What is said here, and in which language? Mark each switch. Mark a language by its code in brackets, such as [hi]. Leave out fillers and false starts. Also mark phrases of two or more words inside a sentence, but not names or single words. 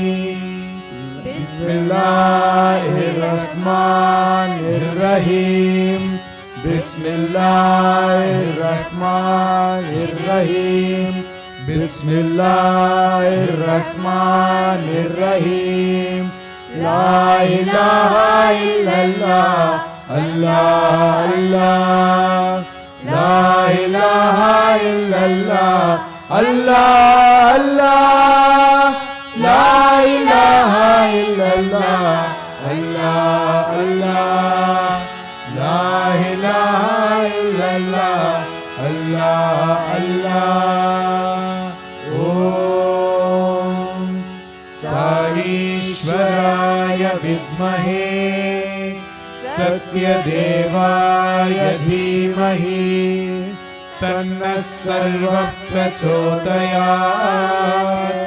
[ar] بسم الله الرحمن الرحيم. بسم الله الرحمن الرحيم. بسم الله الرحمن الرحيم. لا إله إلا الله، الله، الله. لا إله إلا الله، الله، الله. لا إله إلا الله، الله، الله. لا إله إلا الله، الله، الله. [sa] ॐ साईश्वराय विद्महे सत्यदेवाय धीमहि तन्नः सर्वः प्रचोदयात्।